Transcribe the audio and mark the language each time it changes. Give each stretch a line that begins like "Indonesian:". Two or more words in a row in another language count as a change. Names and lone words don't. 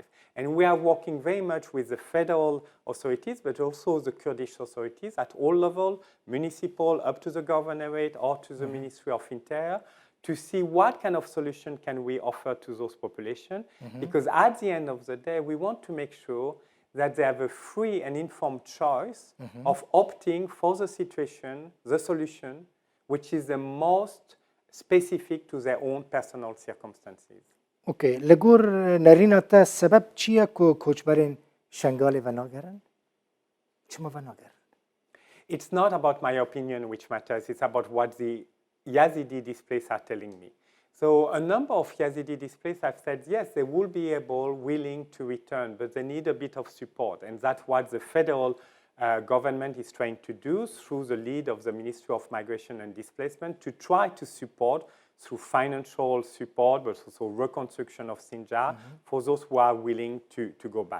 English: And we are working very much with the federal authorities, but also the Kurdish authorities at all levels, municipal, up to the governorate, or to the Ministry of Interior, to see what kind of solution can we offer to those populations. Because at the end of the day, we want to make sure that they have a free and informed choice of opting for the situation, the solution, which is the most specific to their own personal circumstances.
Kurdish: اوکی لگور نرینا تا سبب چیه کو کوچبرین شنگالی و ناگرن؟ چما و ناگرن؟
English: It's not about my opinion which matters, it's about what the Yazidi displaced are telling me. So a number of Yazidi displaced have said, yes, they will be willing to return, but they need a bit of support. And that's what the federal government is trying to do through the lead of the Ministry of Migration and Displacement to try to support through financial support, but also reconstruction of Sinjar for those who are willing to go back.